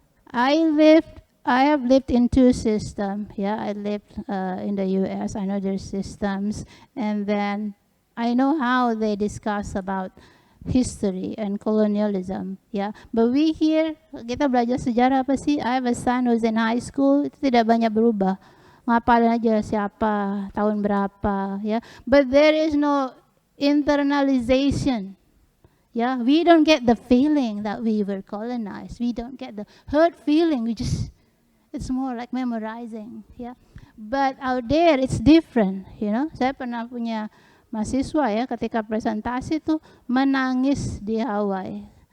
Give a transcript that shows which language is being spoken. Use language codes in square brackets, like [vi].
[en] I have lived in two systems. Yeah, I lived in the U.S. I know their systems, and then I know how they discuss about history and colonialism. Yeah, but we here, [id] kita belajar sejarah apa sih? [en] I have a son who's in high school. [id] Itu tidak banyak berubah. Ngapalin aja siapa, tahun berapa. [en] Yeah, but there is no internalization. Yeah, we don't get the feeling that we were colonized. We don't get the hurt feeling. It's more like memorizing. Yeah, but out there it's different. You know, [id] saya pernah punya mahasiswa ya, ketika presentasi tuh menangis di Hawaii.